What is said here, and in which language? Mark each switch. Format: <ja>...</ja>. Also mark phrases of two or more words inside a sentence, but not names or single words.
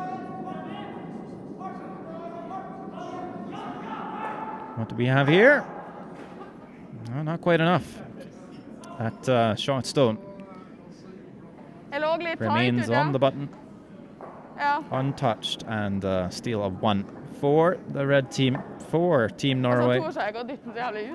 <en>What do we have here? No, not quite enough. That shot stone</en> <no>Jeg lå litt tight</no> <en>remains</en> <no>ute.</no> <en>on the button,</en> <no>Ja.</no> <en>untouched, and steal of 1 for the red team, for Team</en> <no>Og så</no> <en>Norway.</en> <no>torde jeg ikke å dytte den så jævlig ut.</no>